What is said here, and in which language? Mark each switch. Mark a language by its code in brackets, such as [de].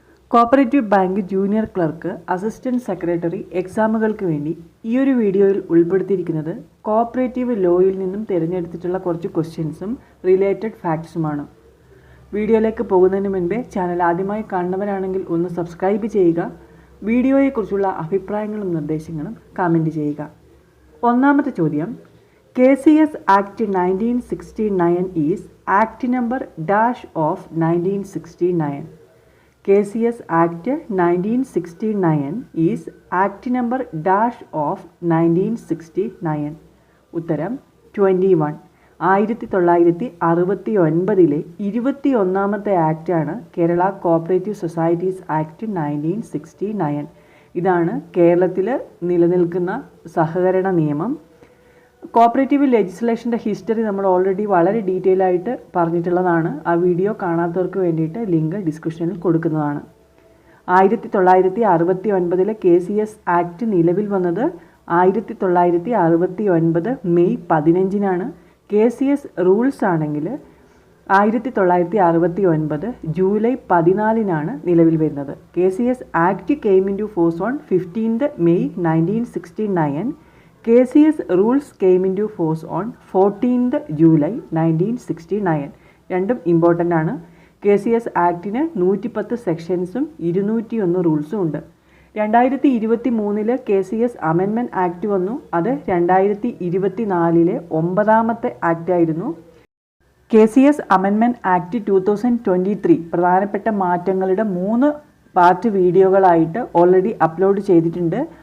[ml] Cooperative bank junior clerk, assistant secretary എക്സാമുകൾക്ക് വേണ്ടി ഈ ഒരു വീഡിയോയിൽ ഉൾപ്പെടുത്തിയിരിക്കുന്നത് കോപ്പറേറ്റീവ് ലോയിൽ നിന്നും തിരഞ്ഞെടുത്തിട്ടുള്ള കുറച്ച് ക്വസ്റ്റ്യൻസും റിലേറ്റഡ് ഫാക്ട്സുമാണ്. വീഡിയോയിലേക്ക് പോകുന്നതിന് മുൻപേ ചാനൽ ആദ്യമായി കാണുന്നവരാണെങ്കിൽ ഒന്ന് സബ്സ്ക്രൈബ് ചെയ്യുക. വീഡിയോയെക്കുറിച്ചുള്ള അഭിപ്രായങ്ങളും നിർദ്ദേശങ്ങളും കമൻറ്റ് ചെയ്യുക. ഒന്നാമത്തെ ചോദ്യം, [en] KCS Act 1969 is Act number dash of 1969. KCS Act 1969 is Act number dash of 1969. [ml] ഉത്തരം 21. 1969 21ാമത്തെ ആക്റ്റാണ് കേരള കോപ്പറേറ്റീവ് സൊസൈറ്റീസ് ആക്ട് 1969. ഇതാണ് കേരളത്തിൽ നിലനിൽക്കുന്ന സഹകരണ നിയമം. കോപ്പറേറ്റീവ് ലെജിസ്ലേഷൻ്റെ ഹിസ്റ്ററി നമ്മൾ ഓൾറെഡി വളരെ ഡീറ്റെയിൽ ആയിട്ട് പറഞ്ഞിട്ടുള്ളതാണ്. ആ വീഡിയോ കാണാത്തവർക്ക് വേണ്ടിയിട്ട് ലിങ്ക് ഡിസ്ക്രിപ്ഷനിൽ കൊടുക്കുന്നതാണ്. 1969 KCS ആക്ട് നിലവിൽ വന്നത് 1969 മെയ് 15 KCS റൂൾസ് ആണെങ്കിൽ 1969 ജൂലൈ 14 നിലവിൽ വരുന്നത്. [en] KCS act came in to force on 15 May 1969. KCS rules came into force on 14th July 1969. [ml] രണ്ടും ഇമ്പോർട്ടൻ്റ് ആണ്. KCS ആക്ടിന് 110 സെക്ഷൻസും 201 റൂൾസും ഉണ്ട്. 2023 KCS അമെൻമെൻറ്റ് ആക്ട് വന്നു. അത് 2024 9ാമത്തെ ആക്റ്റായിരുന്നു. KCS അമെൻമെൻറ്റ് ആക്ട് 2023 പ്രധാനപ്പെട്ട മാറ്റങ്ങളുടെ 3 പാർട്ട് വീഡിയോകളായിട്ട് ഓൾറെഡി അപ്ലോഡ് ചെയ്തിട്ടുണ്ട്.